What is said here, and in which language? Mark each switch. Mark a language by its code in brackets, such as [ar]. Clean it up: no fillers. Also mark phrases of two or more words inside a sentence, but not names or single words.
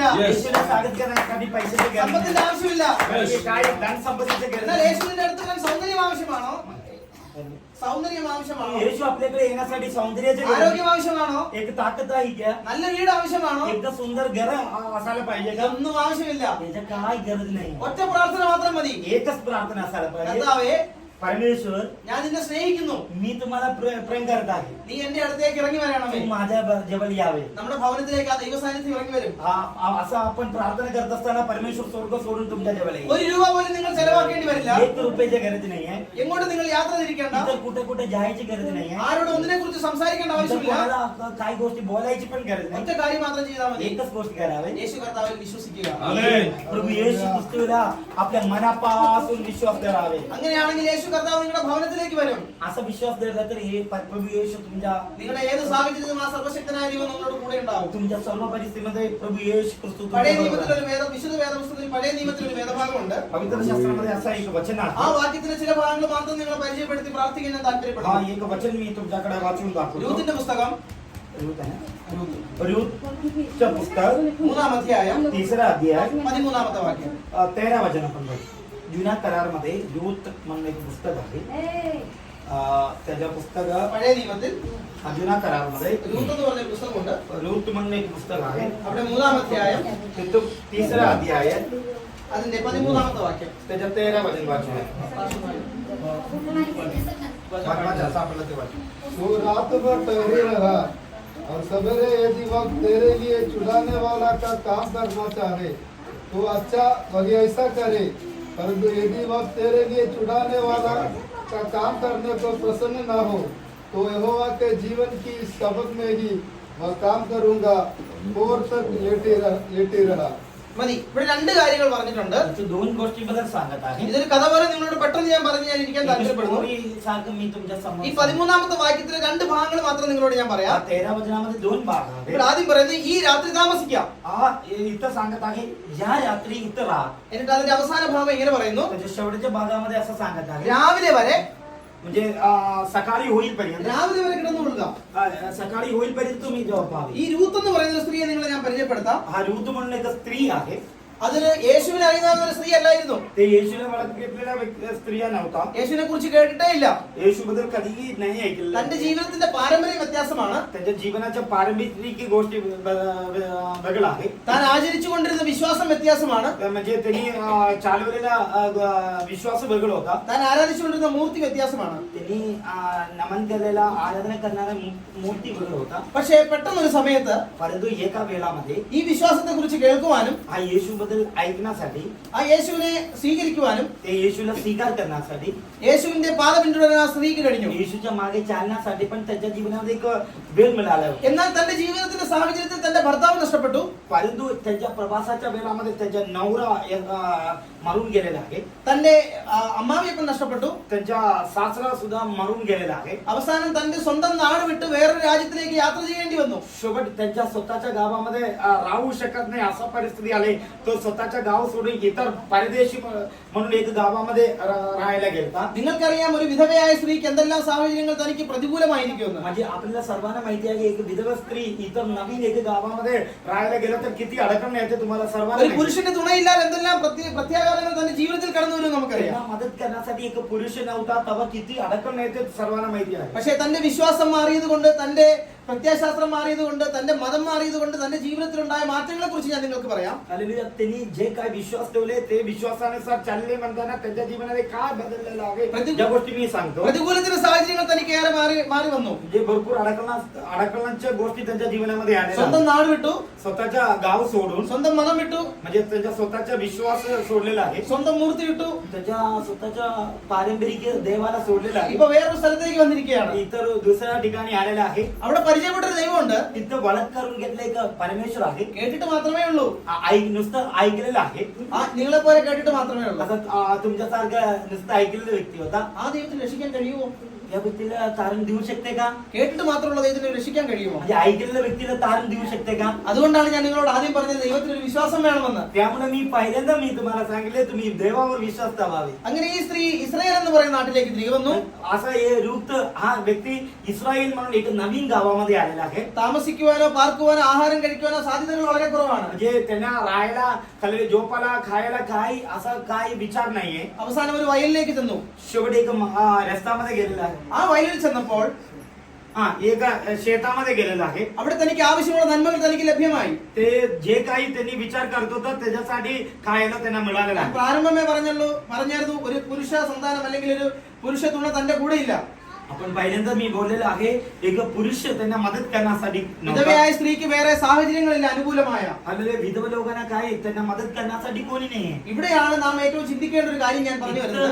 [mr] येशूला स्वागत करण्यासाठी पैशाची गरज [ml] സമ്പത്തിന്റെ [mr] नाही. [ml] ആവശ്യമില്ല. [mr] काय धन संपत्तीची गरज [ml] എന്നാൽ [mr] नाही. [ml] യേശുവിന്റെ അടുത്ത് ഞാൻ സൗന്ദര്യം ആവശ്യമാണോ? സൗന്ദര്യം ആവശ്യമാണോ? [mr] येशू आपल्याकडे येण्यासाठी सौंदर्याची गरज [ml] ആരോഗ്യം [mr] नाही. [ml] ആവശ്യമാണോ? [mr] एक ताकद आहे का? [ml] നല്ല വീട് ആവശ്യമാണോ? [mr] एकदा सुंदर घर असायला पाहिजे का? [ml] ഇതൊന്നും ആവശ്യമില്ല. [mr] याच्या काय गरज नाही. [ml] ഒറ്റ പ്രാർത്ഥന മാത്രം മതി. [mr] एकच प्रार्थना असायला पाहिजे. [ml] കർത്താവേ, [mr] परमेश्वर, [ml] ഞാൻ നിന്നെ സ്നേഹിക്കുന്നു, [mr] मी तुम्हाला प्रेम करत आहे. [ml] നീ എന്റെ അടുത്തേക്ക് ഇറങ്ങി വരണമേ. [mr] तू माझ्या जवळ यावे. [ml] നമ്മുടെ ഭവനത്തിലേക്ക് ആ ദൈവ സാന്നിധ്യം ഇറങ്ങി വരും. [mr] असं आपण प्रार्थना करत असताना परमेश्वर स्वर्ग सोडून तुमच्या जवळ येईल. [ml] ഒരു രൂപ പോലും നിങ്ങൾ ചെലവാക്കേണ്ടി വരില്ല. [mr] 1 रुपयाची गरज नाहीये. [ml] എങ്ങോട്ട് നിങ്ങൾ യാത്ര തിരിക്കേണ്ട, [mr] इतर कुठे जायची गरज नाहीये. [ml] ആരോട് ഒന്നിനെ കുറിച്ച് സംസാരിക്കേണ്ട [mr] इतर [ml] ആവശ്യമില്ല. [mr] कोणाला काही गोष्टी बोलायची पण गरज [ml] ഒറ്റ [mr] नाही. [ml] കാര്യം മാത്രം ചെയ്താൽ മതി. [mr] एकच गोष्ट करावे. [ml] യേശു കർത്താവിൽ വിശ്വസിക്കുക. [mr] प्रभू येशू ख्रिस्ताला आपल्या मनापासून विश्वास करावे. [ml] അങ്ങനെയാണെങ്കിൽ യേശു കർത്താവ് നിങ്ങളുടെ ഭവനത്തിലേക്ക് വരും. [mr] असा विश्वास दिला तर हे प्रभू येशू तुमच्या [ml] നിങ്ങളുടെ ഏത് സാഹചര്യത്തിലും ആ സർവശക്തനായ ദൈവം നിങ്ങളുടെ കൂടെ ഉണ്ടാവും. [mr] तुमच्या सर्व परिस्थितीमध्ये प्रभू येशू ख्रिस्त [ml] പഴയ [mr] तुमच्या [ml] നിയമത്തിൽ [mr] बरोबर [ml] ഒരു വിശുദ്ധ വേദപുസ്തകത്തിൽ പഴയ നിയമത്തിൽ ഒരു വേദഭാഗമുണ്ട്. [mr] आहे. पवित्र शास्त्रामध्ये असं एक वचन [ml] ആ [mr] आहे. [ml] വാക്യത്തിന്റെ ചില ഭാഗങ്ങൾ മാത്രം നിങ്ങളെ പരിചയപ്പെടുത്തി പ്രാർത്ഥിക്കാൻ ഞാൻ [mr] हा [ml] താല്പര്യപ്പെടുന്നു. [mr] एक वचन मी तुमच्याकडे वाचून दाखवतो. [ml] രൂത്തിന്റെ പുസ്തകം [mr] रूत आहे ना? रूतचं पुस्तक [ml] 3-ാം അധ്യായം [mr] 3रा अध्याय [ml] 13-ാമത്തെ വാക്യം. [mr] 13 वचन आपण बघू. जुन्या करारमध्ये रूत म्हणून एक पुस्तक आहे. त्याच्या पुस्तक [ml] പഴയ നിയമത്തിൽ [mr] जुन्या करारमध्ये [ml] രൂത്ത് എന്ന് പറഞ്ഞ ഒരു പുസ്തകമുണ്ട്. [mr] रूत म्हणून एक पुस्तक आहे. [ml] അവിടെ 3-ാം അധ്യായം [mr] तिथं 3रा अध्याय [ml] അതിന്റെ 13ാമത്തെ വാക്യം. [mr] त्याच्या 13 वचन वाचूया. वाचा, सापडलं ते वाचा. [hi] तू रात भर ठहरे रहा और सवेरे यदि वक्त तेरे लिए छुड़ाने वाला का काम करना चाहे तो अच्छा वही ऐसा करे, परंतु यदि वक्त तेरे लिए छुड़ाने वाला का काम करने को प्रसन्न न हो तो यहोवा के जीवन की शपथ में ही वह काम करूंगा, और तक लेटे रहा. [ml] മതി. ഇവിടെ 2 കാര്യങ്ങൾ പറഞ്ഞിട്ടുണ്ട്. [mr] इथे 2 गोष्टीबद्दल सांगत आहे. [ml] ഇതൊരു കഥ പോലെ നിങ്ങളോട് പെട്ടെന്ന് ഞാൻ പറഞ്ഞു ഞാൻ ഇരിക്കാൻ താല്പര്യപ്പെടുന്നു. [mr] स्टोरी सारखं मी तुमच्या समोर [ml] ഈ 13ാമത്തെ വാക്യത്തിലെ 2 ഭാഗങ്ങൾ മാത്രം നിങ്ങളോട് ഞാൻ പറയാം. [mr] 13 वचनामध्ये 2 भाग आहेत. [ml] ഇവിടെ ആദ്യം പറയുന്നത് ഈ രാത്രി താമസിക്കാം. [mr] इथं सांगत आहे या रात्री इथं राहा. [ml] എന്നിട്ട് അതിന്റെ അവസാന ഭാഗം ഇങ്ങനെ പറയുന്നു, [mr] त्याच्या शेवटच्या भागामध्ये असं सांगत आहे [ml] രാവിലെ വരെ [mr] म्हणजे सकाळी होईपर्यंत [ml] രാവിലെ വരെ കിടന്നുകൊള്ളുക. [mr] सकाळी होईपर्यंत तुम्ही झोपावे. [ml] ഈ രൂത്ത് എന്ന് പറയുന്ന സ്ത്രീയെ നിങ്ങളെ ഞാൻ പരിചയപ്പെടുത്താം. [mr] हा ऋतू म्हणून एक स्त्री आहे. [ml] അതിന് യേശുവിനെ അറിയുന്ന ഒരു സ്ത്രീ അല്ലായിരുന്നു. [mr] ते येशूला ओळख घेतलेल्या स्त्रिया नव्हता. [ml] യേശുവിനെ कुറിച്ച് കേട്ടിട്ടേ ഇല്ല. [mr] येशूबद्दल कधीही नाही ऐकलेलं. [ml] തന്റെ ജീവിതത്തിന്റെ പാരമ്പര്യ വ്യത്യാസമാണ്. [mr] त्याच्या जीवनाच्या पारंपरिक गोष्टी वेगळा आहे. [ml] താൻ ആചരിച്ചു കൊണ്ടിരുന്ന വിശ്വാസം വ്യത്യാസമാണ്. [mr] म्हणजे त्यांनी चालवलेला विश्वास वेगळा होता. [ml] താൻ ആരാധിച്ചുകൊണ്ടിരുന്ന മൂർത്തി വ്യത്യാസമാണ്. [mr] त्यांनी नमन केलेला आराधना करणारा मूर्ती वेगळा होता. [ml] പക്ഷേ പെട്ടെന്നൊരു സമയത്ത് [mr] परंतु एका वेळामध्ये [ml] ഈ വിശ്വാസത്തെ कुറിച്ച് കേൾക്കുവാനും [mr] हा येशूबद्दल ऐकण्यासाठी [ml] ആ യേശുവിനെ സ്വീകരിക്കുവാനും [mr] ते येशूला स्वीकार करण्यासाठी [ml] യേശുവിന്റെ പാത പിന്തുടരാൻ ആ സ്ത്രീക്ക് കഴിഞ്ഞു. [mr] येशूच्या मागे चालण्यासाठी पण त्याच्या जीवनामध्ये एक वेळ मिळाला. [ml] എന്നാൽ തന്റെ ജീവിതത്തിന്റെ സാഹചര്യത്തിൽ തന്റെ ഭർത്താവ് നഷ്ടപ്പെട്ടു. [mr] परंतु त्याच्या प्रवासाच्या वेळामध्ये त्याच्या नवरा मरून गेलेला आहे. [ml] തന്റെ അമ്മാവിയപ്പൻ നഷ്ടപ്പെട്ടു. [mr] त्यांच्या सासरा सुद्धा मरून गेलेला आहे. [ml] അവസാനം തന്റെ സ്വന്തം നാട് വിട്ട് വേറൊരു രാജ്യത്തിലേക്ക് യാത്ര ചെയ്യേണ്ടി വന്നു. [mr] शेवट त्यांच्या स्वतःच्या गावामध्ये राहू शकत नाही असा परिस्थिती आली. तो स्वतःच्या गाव सोडून इतर परदेशी म्हणून एक गावामध्ये राहायला गेला. [ml] നിങ്ങൾക്കറിയാം ഒരു വിധവയായ സ്ത്രീക്ക് എന്തെല്ലാം സാഹചര്യങ്ങൾ തനിക്ക് പ്രതികൂലമായിരിക്കുമെന്ന്. [mr] म्हणजे आपल्याला सर्वांना माहिती आहे एक विधवा स्त्री इतर नवीन एक गावामध्ये राहायला गेलं तर किती अडचण येते तुम्हाला सर्वांना [ml] ഒരു [mr] माहिती आहे. [ml] പുരുഷന്റെ തുണയില്ലാതെ എന്തെല്ലാം പ്രത്യാഘാതങ്ങൾ തന്റെ ജീവിതത്തിൽ കടന്നു വരും നമുക്കറിയാം. [mr] त्यांना मदत करण्यासाठी एक पुरुष नव्हता तेव्हा किती अडचण येते सर्वांना माहिती आहे. [ml] പക്ഷേ തന്റെ വിശ്വാസം മാറിയത് കൊണ്ട്, തന്റെ പ്രത്യാശാസ്ത്രം മാറിയത് കൊണ്ട്, തന്റെ മതം മാറിയത് കൊണ്ട് തന്റെ ജീവിതത്തിലുണ്ടായ മാറ്റങ്ങളെ കുറിച്ച് ഞാൻ നിങ്ങൾക്ക് പറയാം. [mr] हालेलुया. त्यांनी जे काय विश्वास ठेवले ते विश्वासानुसार चालले म्हणताना त्यांच्या जीवनामध्ये काय बदललेलं आहे ज्या गोष्टी मी सांगतो. [ml] പ്രതികൂലത്തിന്റെ സാഹചര്യങ്ങൾ തനിക്ക് ഏറെ മാറി വന്നു. [mr] जे भरपूर अडकळांच्या गोष्टी त्यांच्या जीवनामध्ये आल्या. [ml] സ്വന്തം നാട് വിട്ടു, [mr] स्वतःच्या गाव सोडून [ml] സ്വന്തം മതം വിട്ടു, [mr] म्हणजे त्यांच्या स्वतःचा विश्वास सोडलेला आहे. [ml] സ്വന്തം മൂർത്തി വിട്ടു, [mr] त्याच्या स्वतःच्या पारंपरिक देवाला सोडलेला आहे. [ml] ഇപ്പൊ വേറൊരു സ്ഥലത്തേക്ക് വന്നിരിക്കുകയാണ്. [mr] इतर दुसऱ्या ठिकाणी आलेला आहे. [ml] അവിടെ പരിചയപ്പെട്ടൊരു ദൈവമുണ്ട്. [mr] तिथं वळख करून घेतलं एक परमेश्वर आहे. [ml] കേട്ടിട്ട് മാത്രമേ ഉള്ളൂ. [mr] नुसतं ऐकलेलं आहे. [ml] നിങ്ങളെ പോലെ കേട്ടിട്ട് മാത്രമേ ഉള്ളൂ. [mr] असं तुमच्यासारखं नुसतं ऐकलेलं व्यक्ती होता. [ml] ആ ദൈവത്തിന് രക്ഷിക്കാൻ കഴിയുമോ? [mr] या व्यक्तीला तारण देऊ शकते का? [ml] കേട്ടിട്ട് മാത്രമുള്ള ദൈവത്തിന് രക്ഷിക്കാൻ കഴിയുമോ? [mr] म्हणजे ऐकलेल्या व्यक्तीला तारण देऊ शकते का? [ml] അതുകൊണ്ടാണ് ഞാൻ നിങ്ങളോട് ആദ്യം പറഞ്ഞത് ദൈവത്തിന് ഒരു വിശ്വാസം വേണമെന്ന്. [mr] त्यामुळे मी पहिल्यांदा तुम्हाला सांगितले तुम्ही देवावर विश्वास ठेवावे. [ml] അങ്ങനെ ഈ സ്ത്രീ ഇസ്രായേൽ എന്ന് പറയുന്ന നാട്ടിലേക്ക് തിരികെ വന്നു. [mr] असा हे रूत हा व्यक्ती इस्रायल म्हणून एक नवीन गावामध्ये आलेला आहे. [ml] താമസിക്കുവാനോ പാർക്കുവാനോ ആഹാരം കഴിക്കുവാനോ സാധ്യതകൾ വളരെ കുറവാണ്. [mr] म्हणजे त्यांना राहायला झोपाला खायला काही असा काही विचार नाहीये. [ml] അവസാനം ഒരു വയലിലേക്ക് ചെന്നു. [mr] शेवटी एक रस्त्यामध्ये गेलेला आहे. [ml] ആ വയലിൽ ചെന്നപ്പോൾ [mr] एका शेतामध्ये गेलेला आहे. [ml] അവിടെ തനിക്ക് ആവശ്യമുള്ള നന്മകൾ തനിക്ക് ലഭ്യമായി. [mr] ते जे काही त्यांनी विचार करत होता त्याच्यासाठी खायला त्यांना मिळालेला आहे. [ml] പ്രാരംഭമേ പറഞ്ഞായിരുന്നു ഒരു പുരുഷ സന്താനം അല്ലെങ്കിൽ ഒരു പുരുഷ തുണ തന്റെ കൂടെ ഇല്ല. [mr] आपण पहिल्यांदा मी बोललेलो आहे एक पुरुष त्यांना मदत करण्यासाठी [ml] വിധവയായ സ്ത്രീക്ക് വേറെ സാഹചര്യങ്ങളില്ല അനുകൂലമായ. [mr] आलेले विधव लोकांना काय त्यांना मदत करण्यासाठी कोणी नाहीये. [ml] ഇവിടെയാണ് നാം ഏറ്റവും ചിന്തിക്കേണ്ട ഒരു കാര്യം ഞാൻ പറഞ്ഞു വരുന്നത്.